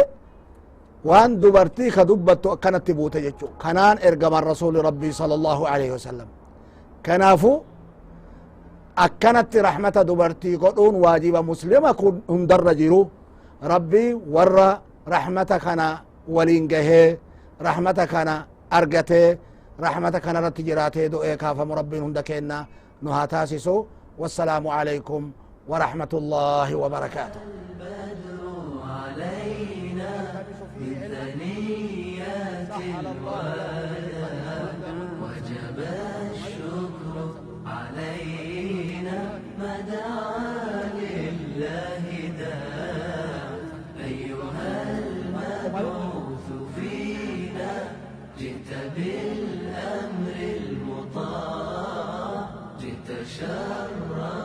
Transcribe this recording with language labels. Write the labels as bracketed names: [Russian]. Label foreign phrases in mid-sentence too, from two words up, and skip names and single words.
[Oromo] waan dubartii ka dubbattu akkanatti buute jechu kanaan ergaman rasuli rabbii [Arabic] صلى الله عليه وسلم [Oromo] kanaafu akkanatti rahmata dubartii godhuun waajiba muslima kun hundarra jiru rabbii warra rahmata kana waliin gahee rahmata kana argatee rahmata kana irratti jiraatee du'ee kaafamu rabbiin hunda keenna nu haa taasisu [Arabic] والسلام عليكم ورحمة الله وبركاته البدر علينا من ثنيات الوداع وجب الشكر علينا ما دعا لله داع أيها المبعوث فينا جئت بالأمر المطاع جئت شرا